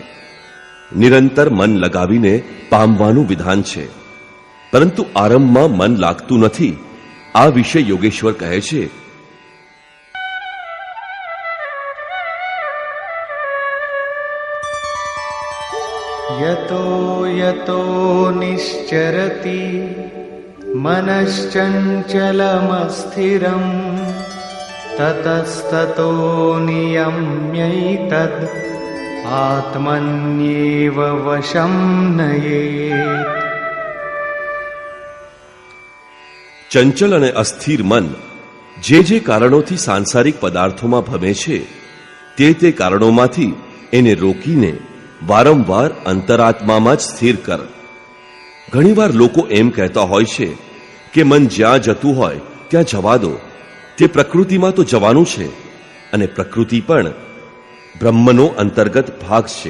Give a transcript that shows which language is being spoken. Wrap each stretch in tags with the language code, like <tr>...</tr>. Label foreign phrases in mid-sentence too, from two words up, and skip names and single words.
<gu>નિરંતર મન લગાવીને પામવાનું વિધાન છે, પરંતુ આરંભમાં મન લાગતું નથી. આ વિશે યોગેશ્વર કહે છે,</gu> <sa>यतो यतो निश्चरति मनश्चञ्चलमस्थिरं ततस्ततो नियम्यैतद् आत्मन्येव वशं नयेत्.</sa> <gu>ચંચલ અને અસ્થિર મન જે જે કારણોથી સાંસારિક પદાર્થોમાં ભમે છે તે કારણોમાંથી એને રોકીને વારંવાર અંતરાત્મામાં જ સ્થિર કર. ઘણીવાર લોકો એમ કહેતા હોય છે કે મન જ્યાં જતું હોય ત્યાં જવા દો, તે પ્રકૃતિમાં તો જવાનું છે, અને પ્રકૃતિ પણ બ્રહ્મનો અંતર્ગત ભાગ છે.</gu>